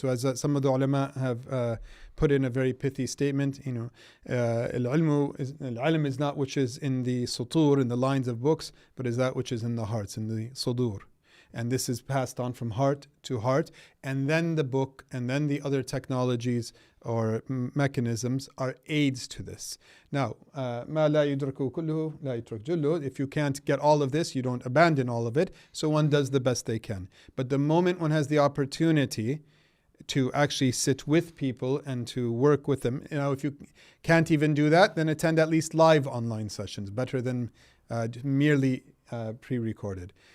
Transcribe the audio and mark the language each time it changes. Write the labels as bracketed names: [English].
[English] So as some of the ulama have put in a very pithy statement, al-ilm is not which is in the sutur, in the lines of books, but is that which is in the hearts, in the sudur. And this is passed on from heart to heart, and then the book, and then the other technologies or mechanisms are aids to this. [Arabic] Now, ما لا يدرك كله لا يترك جله. [English] If you can't get all of this, you don't abandon all of it, so one does the best they can. But the moment one has the opportunity to actually sit with people and to work with them, if you can't even do that, then attend at least live online sessions, better than merely pre-recorded.